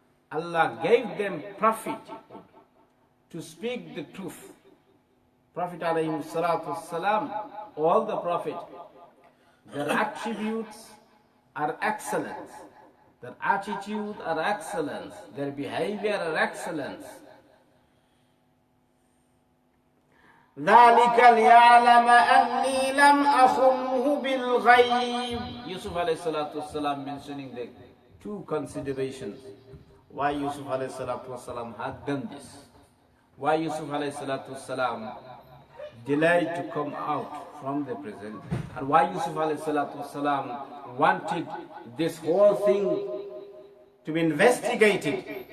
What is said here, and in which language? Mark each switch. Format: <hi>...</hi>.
<en>Allah gave them prophet to speak the truth. Prophet alayhi salatu wasalam, all the prophets, their attributes are excellence. Their attitude are excellence. Their behavior are excellence.</en> <ar>ذلك ليعلم أني لم أخنه بالغيب.</ar> <en>Yusuf alayhi salatu wasalam mentioning the two considerations. Why Yusuf alayhi salatu wasalam had done this. Why Yusuf alayhi salatu wasalam delayed to come out from the prison. And why Yusuf alayhi salatu wasalam wanted this whole thing to be investigated.</en>